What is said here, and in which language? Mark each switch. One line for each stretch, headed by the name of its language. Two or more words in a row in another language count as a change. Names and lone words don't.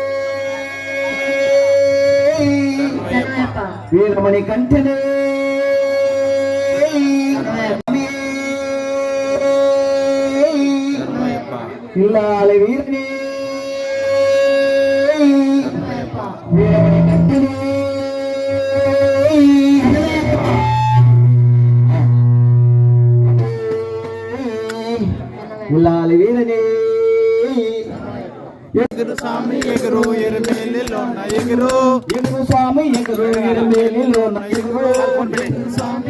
Tamil: வீரமணி கண்டனே இல்லாலி வீரனே வீரமணி கண்டனே இல்லாலி வீரனே
Telugu: ఎగురు స్వామి ఎగురు ఎరుమేలిలోన ఎగురు స్వామి ఎగురు ఎరుమేలిలోన ఎగురు స్వామి